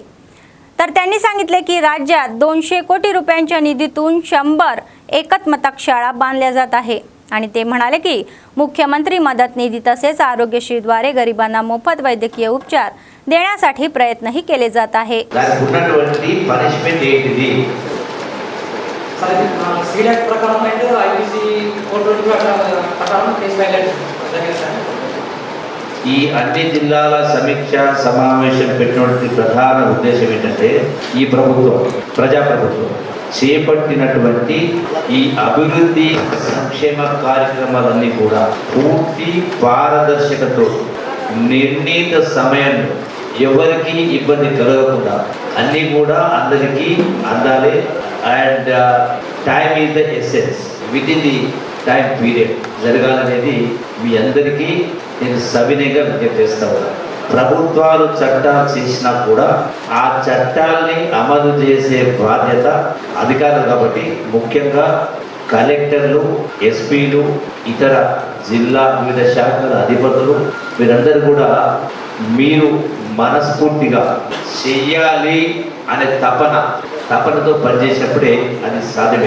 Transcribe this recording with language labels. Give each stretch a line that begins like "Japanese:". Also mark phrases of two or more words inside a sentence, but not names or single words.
Marathi: तर त्यांनी सांगितले की राज्यात 200 कोटी रुपयांच्या निधीतून 100 एकत्मतक शाळा बांधल्या जात आहे आणि ते म्हणाले की मुख्यमंत्री मदत निधी तसेच आरोग्यश्रीद्वारे गरिबांना मोफत वैद्यकीय उपचार देण्यासाठी प्रयत्नही केले जात आहे.
Telugu: ఈ అన్ని జిల్లాల సమీక్ష సమావేశం పెట్టినటువంటి ప్రధాన ఉద్దేశం ఏంటంటే ఈ ప్రభుత్వం ప్రజాప్రభుత్వం చేపట్టినటువంటి ఈ అభివృద్ధి సంక్షేమ కార్యక్రమాలన్నీ కూడా పూర్తి పారదర్శకతో నిర్ణీత సమయంలో ఎవరికి ఇబ్బంది కలగకుండా అన్నీ కూడా అందరికీ అందాలి.
English: and time is the essence, with in the time period
Telugu: జరగాలనేది మీ అందరికీ నేను సవినయంగా విజ్ఞప్తి చేస్తా ఉన్నాను. ప్రభుత్వాలు చట్టాలు చేసినా కూడా ఆ చట్టాలని అమలు చేసే బాధ్యత అధికారులు కాబట్టి ముఖ్యంగా కలెక్టర్లు, ఎస్పీలు, ఇతర జిల్లా వివిధ శాఖల అధిపతులు వీరందరూ కూడా మీరు మనస్ఫూర్తిగా చెయ్యాలి అనే తపనతో పనిచేసినప్పుడే అది సాధ్యమే.